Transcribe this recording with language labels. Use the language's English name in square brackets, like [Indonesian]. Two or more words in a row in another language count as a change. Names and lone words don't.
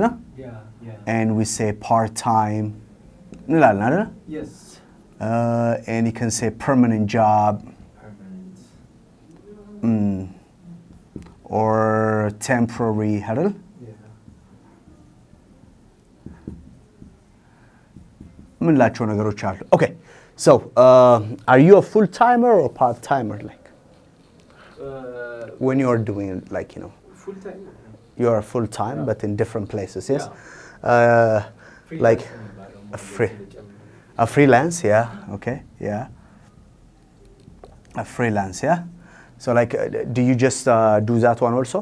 [English] yeah and we say part time [Amharic] እንላለን አይደለ [English] yes and you can say permanent job or temporary [Amharic] አይደል ምን ላቸው ነገሮች አሉ [English] okay so are you a full timer or part timer like when you are doing like full time you are full time but in different places yes like a freelance yeah okay yeah a freelance yeah so like do you just do that one also